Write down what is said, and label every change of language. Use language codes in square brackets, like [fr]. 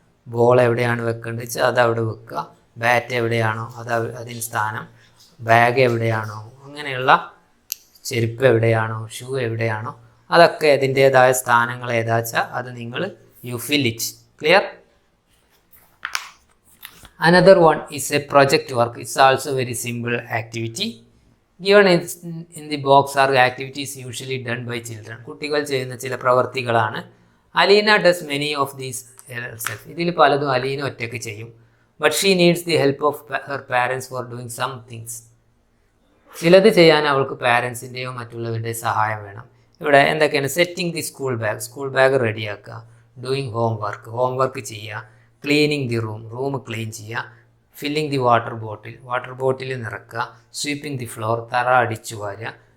[ml] Ball എവിടെയാണ് വെക്കേണ്ടത് വെച്ചാൽ അത് അവിടെ വെക്കുക. ബാറ്റ് എവിടെയാണോ അതിന് സ്ഥാനം. ബാഗ് എവിടെയാണോ, അങ്ങനെയുള്ള ചെരുപ്പ് എവിടെയാണോ, ഷൂ എവിടെയാണോ, അതൊക്കെ അതിൻ്റേതായ സ്ഥാനങ്ങൾ ഏതാ വെച്ചാൽ അത് നിങ്ങൾ [en] You fill it. Clear? Another one is a project work. It's also very simple activity. Given in the box are activities usually done by children. [ml] കുട്ടികൾ ചെയ്യുന്ന ചില പ്രവർത്തികളാണ്. [en] Aleena does many of these herself. [ml] ഇതിൽ പലതും അലീന ഒറ്റയ്ക്ക് ചെയ്യും. [en] But she needs the help of her parents for doing some things. [ml] ചിലത് ചെയ്യാൻ അവൾക്ക് പാരൻസിൻ്റെയോ മറ്റുള്ളവരുടെയോ സഹായം വേണം. ഇവിടെ എന്തൊക്കെയാണ്? [en] setting the school bag [ml] റെഡിയാക്കുക. [en] doing homework [ml] ചെയ്യുക. [en] cleaning the room [ml] ക്ലീൻ ചെയ്യുക. [en] filling the water bottle [ml] നിറക്കുക. [en] sweeping the floor, [ml] തറ അടിച്ചു വാരുക.